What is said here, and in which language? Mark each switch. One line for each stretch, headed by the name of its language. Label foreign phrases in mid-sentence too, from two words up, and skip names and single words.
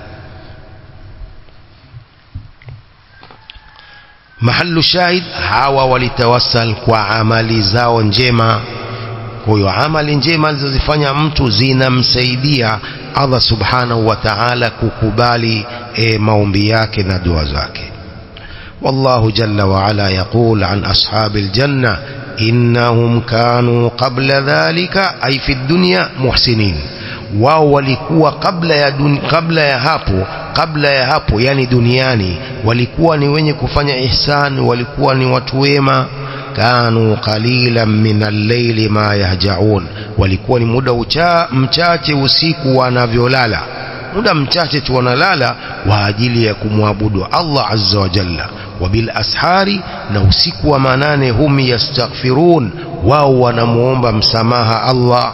Arabic: محل الشاهد,
Swahili: hawa walitawassal kwa amali zao njema. Kwa hiyo amali njema zilizofanya mtu zinamsaidia Allah
Arabic: سبحانه وتعالى
Swahili: kukubali maombi yake na dua zake.
Arabic: والله جل وعلا يقول عن أصحاب الجنة إنهم كانوا قبل ذلك أي في الدنيا محسنين.
Swahili: Wao walikuwa kabla ya hapo yani duniani walikuwa ni wenye kufanya ihsan, walikuwa ni watu wema.
Arabic: كانوا قليلا من الليل ما يهجعون,
Swahili: walikuwa ni muda mchache usiku wanavyolala, muda mchache tu wanalala kwa ajili ya kumwabudu Allah
Arabic: عز وجل. وبالأسحار,
Swahili: na usiku wa manane,
Arabic: هم يستغفرون,
Swahili: wao wanamuomba msamaha Allah.